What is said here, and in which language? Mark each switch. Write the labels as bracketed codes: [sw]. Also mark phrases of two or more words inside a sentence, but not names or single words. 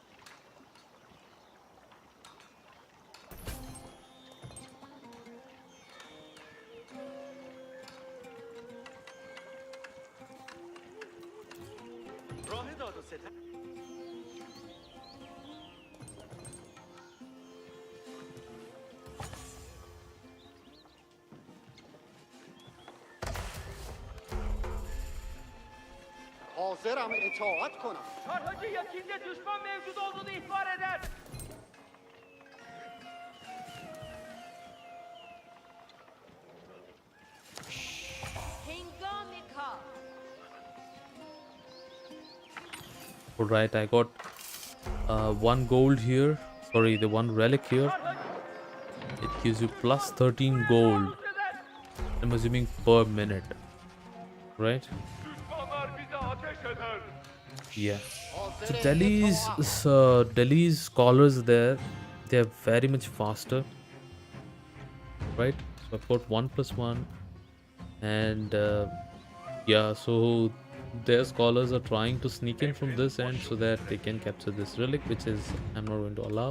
[fa] راه داد و ستد. حاضرم اطاعت کنم. [tr] Çarpıcı yakinde düşman mevcut olduğunu ihbar eder. [fa] هنگام کار. [en] Alright, I got 1 gold here. Sorry, the 1 relic here. It gives you plus 13 gold. I'm assuming per minute, right? [tr] Düşmanlar bize ateş eder. [en] Yeah. So Delhi's scholars there, they're very much faster, right? So I've got 1+1, and yeah, so their scholars are trying to sneak in from this end so that they can capture this relic, which is I'm not going to allow.